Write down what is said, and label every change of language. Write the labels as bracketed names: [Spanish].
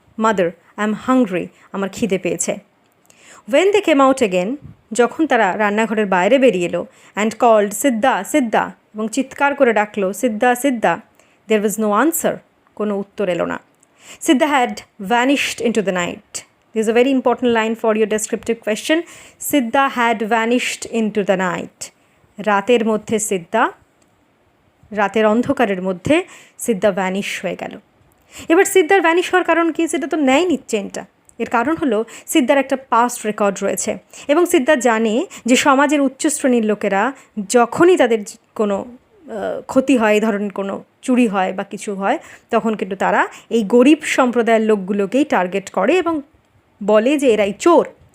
[English] mother, I am hungry, [Bangla] আমার খিদে পেয়েছে. [English] when they came out again, [Bangla] যখন তারা রান্নাঘরের বাইরে বেরিয়ে এলো, [English] and called Siddha, Siddha, [Bangla] এবং চিৎকার করে ডাকলো সিদ্ধা, সিদ্ধা, [English] there was no answer, [Bangla] কোনো উত্তর এলো না. [English] Siddha had vanished into the night. There's a very important line for your descriptive question. Siddha had vanished into the night. [Bangla] রাতের মধ্যে সিদ্ধা, রাতের অন্ধকারের মধ্যে সিদ্ধা ভ্যানিশ হয়ে গেল। এবার সিদ্ধার ভ্যানিশ হওয়ার কারণ কি? সেটা তো নেয়নি চেনটা। এর কারণ হলো সিদ্ধার একটা পাস্ট রেকর্ড রয়েছে এবং সিদ্ধা জানে যে সমাজের উচ্চ শ্রেণীর লোকেরা যখনই তাদের কোনো ক্ষতি হয়, এই ধরনের কোনো চুরি হয় বা কিছু হয়, তখন কিন্তু তারা এই গরিব সম্প্রদায়ের লোকগুলোকেই টার্গেট করে এবং বলে যে এরাই চোর।